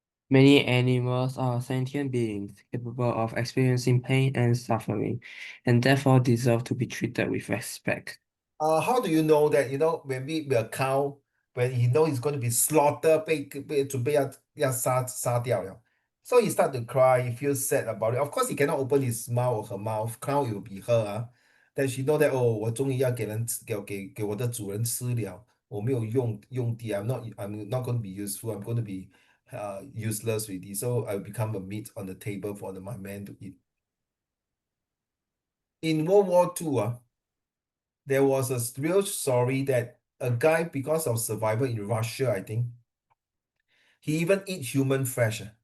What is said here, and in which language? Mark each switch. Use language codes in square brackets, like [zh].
[en] Many animals are sentient beings capable of experiencing pain and suffering, and therefore deserve to be treated with respect. How do you know that, maybe a cow, when he know he's going to be slaughtered, [zh] 准备要杀掉了. [en] So he start to cry, he feels sad about it. Of course, he cannot open his mouth or her mouth. Cow it will be her. Then she know that, oh, [zh] 我终于要给我的主人吃了。我没有用地. [en] I'm not going to be useful. I'm going to be useless already. So I become a meat on the table for my man to eat. in World War II, there was a real story that a guy, because of survival in Russia, I think, he even eat human flesh.